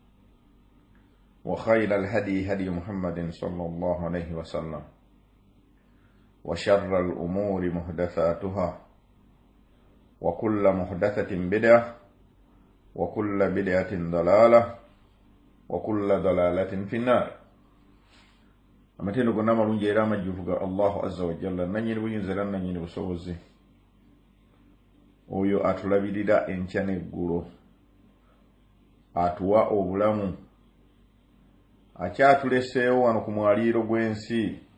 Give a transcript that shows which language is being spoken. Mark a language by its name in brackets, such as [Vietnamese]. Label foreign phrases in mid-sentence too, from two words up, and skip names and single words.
[Arabic] وخير الهدي هدي محمد صلى الله عليه وسلم وشر الأمور محدثاتها وكل محدثة بدعة وكل بدعة ضلالة وكل ضلالة في النار [Ganda] amatendo gonna malungi era amajjuvuga [Arabic] الله عز وجل [Ganda] nanyini buyinzira nanyini busobozi oyo atulabirira enkya n'eggulo atuwa obulamu akyatuleseewo wano ku mwaliiro gw'ensi